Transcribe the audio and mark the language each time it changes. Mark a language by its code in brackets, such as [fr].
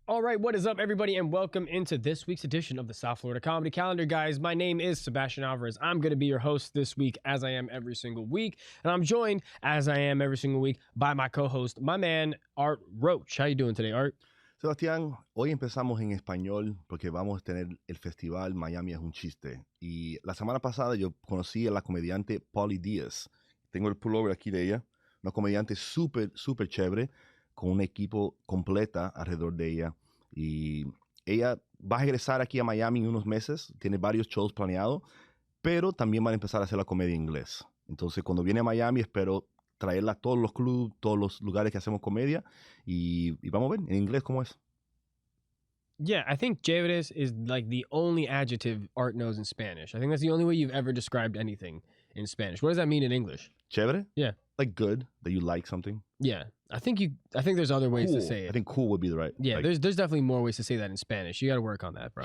[en] All right, what is up, everybody, and welcome into this week's edition of the South Florida Comedy Calendar, guys. My name is Sebastian Alvarez. I'm going to be your host this week, as I am every single week, and I'm joined, as I am every single week, by my co-host, my man, Art Roach. How you doing today, Art? [es] Sebastián, hoy empezamos en español porque vamos a tener el festival Miami es un chiste. Y la semana pasada yo conocí a la comediante Polly Díaz. Tengo el pullover aquí de ella, una comediante súper chévere, con un equipo completa alrededor de ella. Y ella va a regresar aquí a Miami en unos meses, tiene varios shows planeados, pero también van a empezar a hacer la comedia en inglés. Entonces, cuando viene a Miami, espero traerla a todos los clubes, todos los lugares que hacemos comedia, y vamos a ver en inglés cómo es. [en] Yeah, I think chévere is like the only adjective Art knows in Spanish. I think that's the only way you've ever described anything in Spanish. What does that mean in English? Chévere? Yeah. Like good, that you like something. Yeah, I think there's other ways cool. to say it. I think cool would be the right. Yeah, like, there's definitely more ways to say that in Spanish. You got to work on that, bro.